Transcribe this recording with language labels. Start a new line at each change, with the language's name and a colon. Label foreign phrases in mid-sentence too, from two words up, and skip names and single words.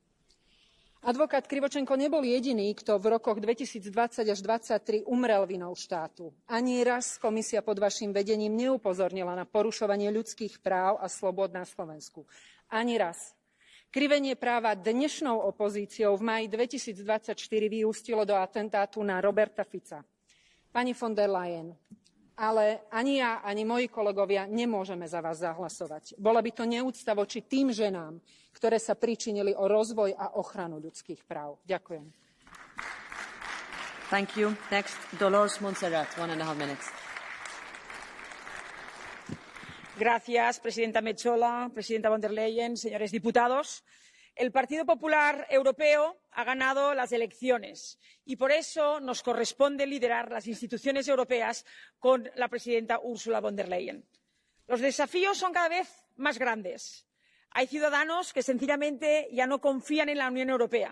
Slovak: Advokát Krivočenko nebol jediný, kto v rokoch 2020 až 2023 umrel vinou štátu. Ani raz komisia pod vašim vedením neupozornila na porušovanie ľudských práv a slobôd na Slovensku. Ani raz. Krivenie práva dnešnou opozíciou v máji 2024 vyústilo do atentátu na Roberta Fica. Pani von der Leyen, ale ani ja, ani moji kolegovia nemôžeme za vás zahlasovať. Bola by to neúcta voči tým ženám, ktoré sa pričinili o rozvoj a ochranu ľudských práv. Ďakujem.
English: Thank you. Next, Dolores Montserrat, 1.5 minutes.
Spanish: Gracias, presidenta Metsola, presidenta von der Leyen, señores diputados. El Partido Popular Europeo ha ganado las elecciones y por eso nos corresponde liderar las instituciones europeas con la presidenta Ursula von der Leyen. Los desafíos son cada vez más grandes. Hay ciudadanos que sencillamente ya no confían en la Unión Europea.